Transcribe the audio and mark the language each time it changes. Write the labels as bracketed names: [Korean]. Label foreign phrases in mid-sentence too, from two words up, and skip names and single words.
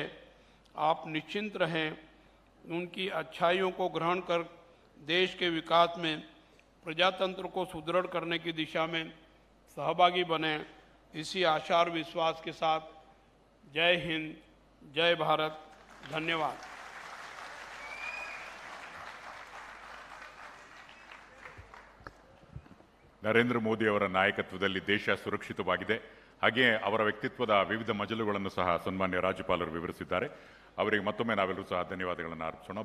[Hindi] आप निश्चिंत रहें, उनकी अच्छाइयों को ग्रहण कर देश के विकास में प्रजातंत्र को सुदृढ़ करने की दिशा में सहभागी बने। इसी आशा और विश्वास के साथ जय हिंद, जय भारत, धन्यवाद। [Kannada] ನರೇಂದ್ರ ಮೋದಿ ಅವರ ನಾಯಕತ್ವದಲ್ಲಿ ದೇಶ ಸುರಕ್ಷಿತವಾಗಿದೆ. ಹಾಗೆಯೇ ಅವರ ವ್ಯಕ್ತಿತ್ವದ ವಿವಿಧ ಮಜಲುಗಳನ್ನು ಸಹ ಸನ್ಮಾನ್ಯ ರಾಜ್ಯಪಾಲರು ವಿವರಿಸಿದ್ದಾರೆ. ಅವರಿಗೆ ಮತ್ತೊಮ್ಮೆ ನಾವೆಲ್ಲರೂ ಸಹ ಧನ್ಯವಾದಗಳನ್ನು ಅರ್ಪಿಸೋಣ.